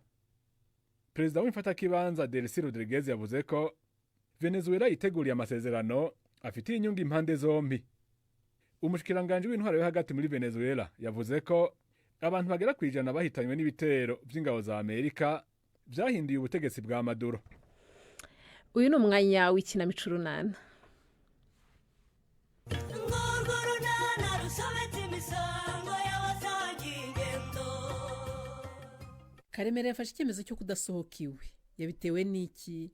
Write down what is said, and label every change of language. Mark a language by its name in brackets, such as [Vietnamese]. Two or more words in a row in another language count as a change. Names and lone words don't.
[Rundi] Perezida w'imfata kibanza Delcy Rodriguez yavuze ko Venezuela yiteguriye amasezerano afitiye inyungu impande zombi. Umushikiranganje w'intwaro yo hagati muri Venezuela yavuze ko abantu bagera kwijana bahitanywe n'ibitero vy'ingabo za Amerika vyahinduye ubutegetsi bwa Maduro. [Kinyarwanda] Uyu ni umwanya w'ikinamico runana. Karemera yafashe icyemezo cyo kudasohoka iwe. Yabitewe n'iki?